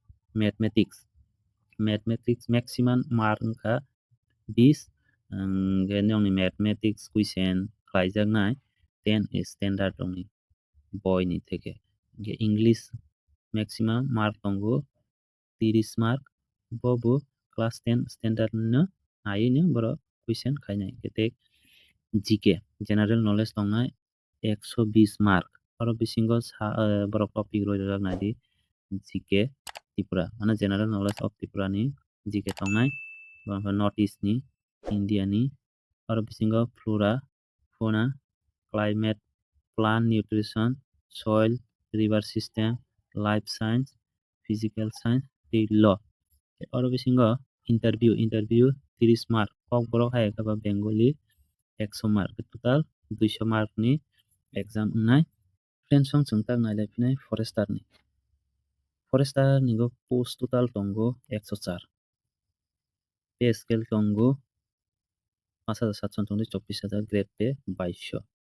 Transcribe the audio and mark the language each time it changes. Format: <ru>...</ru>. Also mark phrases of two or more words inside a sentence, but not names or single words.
<en>mathematics maximum mark</en> <trp>wngkha 20 nongni</trp> <en>mathematics question</en> <trp>khlaijaknai 10 standard rokni boi ni theke</trp> <en>English maximum mark</en> <trp>tongo 30 mark bo</trp> <en>class 10 standard</en> <trp>no naiui no borok question khainai tei</trp> <en>GK general knowledge</en> <trp>tongnai 120 mark oro bisingo borok topic rojak naidi GK Tripura mane</trp> <en>general knowledge</en> <trp>of Tripura ni GK tongnai</trp> <en>north east</en> <trp>ni India ni oro bisingo</trp> <en>flora fauna climate plant nutrition soil river system life science physical science</en> <trp>tei law oro bisingo</trp> <en>interview 30 mark</en> <trp>kok borok hai khe</trp> <en>Bengali 100 mark total 200 mark</en> <trp>ni exam wngnai friends song chung tak nailaiphilai forester ni post total tongo 104</trp> <en>pay scale</en> <trp>tongo 5700 tongtui 24000</trp> <en>grade pay 2200</en>